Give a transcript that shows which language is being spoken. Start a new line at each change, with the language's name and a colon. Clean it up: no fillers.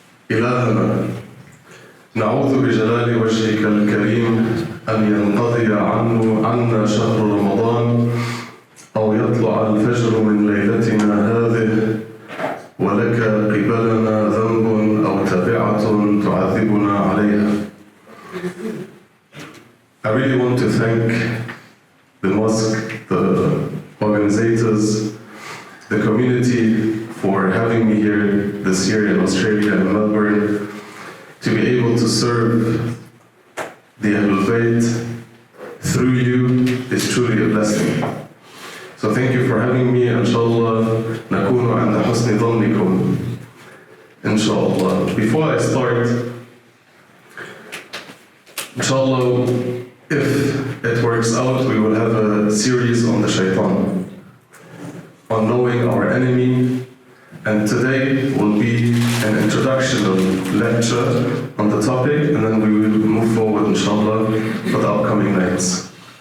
Arabic: إلهنا نعوذ بجلال وجهك الكريم أن ينقضي عنا شهر رمضان أو يطلع الفجر من ليلتنا هذه ولك قبلنا ذنب أو تبعة تعذبنا عليها.
English: I really want to thank the mosque, the organizers, the community for having me here this year in Australia and Melbourne to be able to serve the Ahlul Bayt through you is truly a blessing. So thank you for having me.
Arabic: Inshallah, nakunu عند حسن ظنكم. Inshallah.
English: Before I start, inshallah, if it works out, we will have a series on the Shaytan, on knowing our enemy. And today will be an introductional lecture on the topic, and then we will move forward, inshallah, for the upcoming nights.